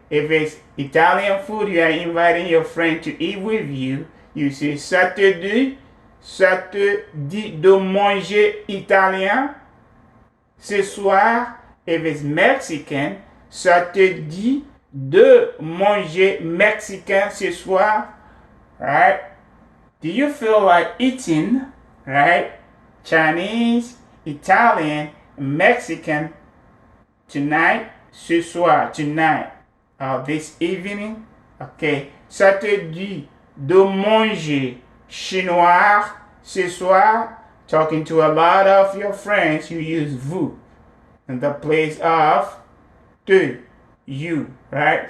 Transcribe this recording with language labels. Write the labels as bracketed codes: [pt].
[en] If it's Italian food, you are inviting your friend to eat with you, you say [fr] ça te dit ça te dit de manger italien ce soir? [en] If it's Mexican, [fr] ça te dit de manger mexicain ce soir? [en] Right? Do you feel like eating, right? Chinese, Italian, Mexican tonight, [fr] ce soir, [en] tonight, or this evening? Okay. [fr] Ça te dit de manger chinois ce soir? [en] Talking to a lot of your friends, you use vous in the place of te, you, right?